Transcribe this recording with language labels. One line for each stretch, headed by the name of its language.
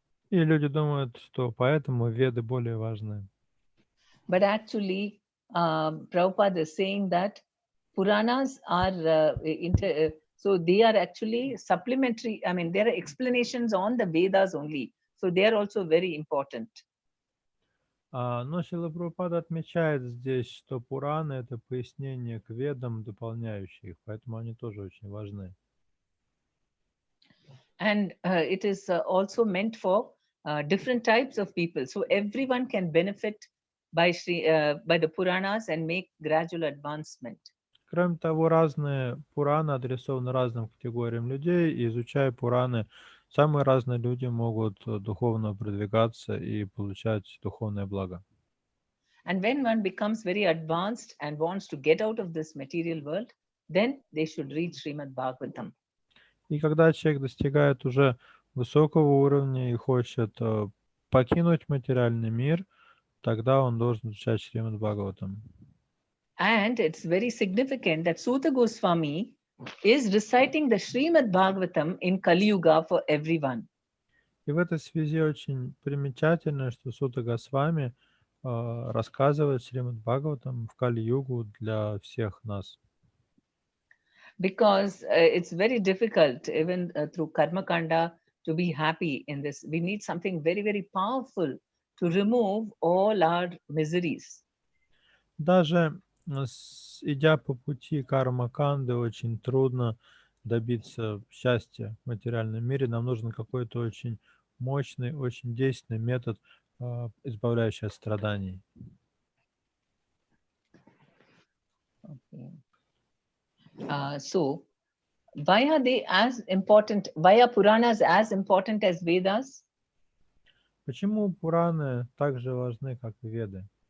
Russian: И люди думают, что поэтому Веды более важны.
English: But actually, Prabhupada is saying that Puranas are so they are actually supplementary. I mean, there are explanations on the Vedas only. So they are also very important.
Russian: Но Шрила Прабхупада отмечает здесь, что Пураны — это пояснение к Ведам, дополняющие их, поэтому они тоже очень важны.
English: And it is also meant for different types of people. So everyone can benefit by the Puranas and make gradual advancement.
Russian: Кроме того, разные Пураны адресованы разным категориям людей, и изучая Пураны, самые разные люди могут духовно продвигаться и получать духовное благо.
English: And when one becomes very advanced and wants to get out of this material world, then they should read Srimad Bhagavatam.
Russian: И когда человек достигает уже высокого уровня и хочет покинуть материальный мир, тогда он должен изучать Шримад Бхагаватам.
English: And it's very significant that Suta Goswami is reciting the Srimad Bhagavatam in Kali Yuga for everyone.
Russian: И в этой связи очень примечательно, что Сута Госвами рассказывает Шримад Бхагаватам в Кали-югу для всех нас.
English: Because it's very difficult, even through Karma Kanda, to be happy in this. We need something very, very powerful to remove all our miseries.
Russian: Даже идя по пути карма-канды, очень трудно добиться счастья в материальном мире. Нам нужен какой-то очень мощный, очень действенный метод, избавляющий от страданий.
English: Okay. So, why are they as important? Why are Puranas as important as Vedas?
Russian: Почему Пураны так же важны, как и Веды?